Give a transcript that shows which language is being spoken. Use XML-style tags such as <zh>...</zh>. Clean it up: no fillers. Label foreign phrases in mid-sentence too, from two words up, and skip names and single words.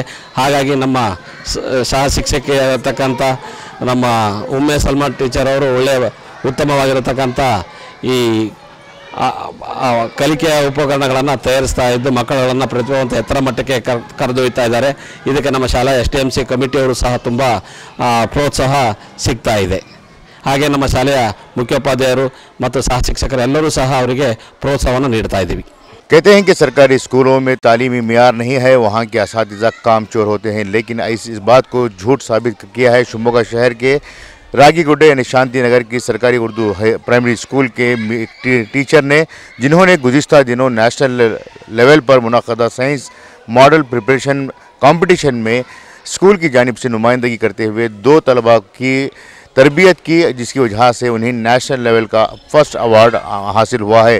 <kn>ಹಾಗಾಗಿ ನಮ್ಮ ಸಹ ಶಿಕ್ಷಕಿಯಾಗಿರತಕ್ಕಂಥ ನಮ್ಮ ಉಮ್ಮೆ ಸಲ್ಮಾ ಟೀಚರ್ ಅವರು ಒಳ್ಳೆಯ ಉತ್ತಮವಾಗಿರತಕ್ಕಂಥ ಈ ಕಲಿಕೆಯ ಉಪಕರಣಗಳನ್ನು ತಯಾರಿಸ್ತಾ ಇದ್ದು ಮಕ್ಕಳನ್ನು ಪ್ರತಿಭಾವಂತ ಎತ್ತರ ಮಟ್ಟಕ್ಕೆ ಕರೆದೊಯ್ತಾ ಇದ್ದಾರೆ. ಇದಕ್ಕೆ ನಮ್ಮ ಶಾಲಾ STMC ಕಮಿಟಿಯವರು ಸಹ ತುಂಬ ಪ್ರೋತ್ಸಾಹ ಸಿಗ್ತಾ ಇದೆ. ಹಾಗೆ ನಮ್ಮ ಶಾಲೆಯ ಮುಖ್ಯೋಪಾಧ್ಯಾಯರು ಮತ್ತು ಸಹ ಶಿಕ್ಷಕರೆಲ್ಲರೂ ಸಹ ಅವರಿಗೆ ಪ್ರೋತ್ಸಾಹವನ್ನು ನೀಡ್ತಾ ಇದ್ದೀವಿ.</kn> <ur>کہتے ہیں کہ سرکاری اسکولوں میں تعلیمی معیار نہیں ہے، وہاں کے اساتذہ کام چور ہوتے ہیں، لیکن اس بات کو جھوٹ ثابت کیا ہے شیوموگا شہر کے راگی گڈے یعنی شانتی نگر کی سرکاری اردو</ur> <en>primary school</en> <ur>کے ٹیچر نے، جنہوں نے گزشتہ دنوں</ur> <en>national level</en> <ur>پر منعقدہ</ur> <en>science model preparation competition</en> <ur>میں اسکول کی جانب سے نمائندگی کرتے ہوئے 2 طلبہ کی تربیت کی، جس کی وجہ سے انہیں</ur> <en>national level</en> <ur>کا</ur> <en>first award</en> <ur>حاصل ہوا ہے.</ur>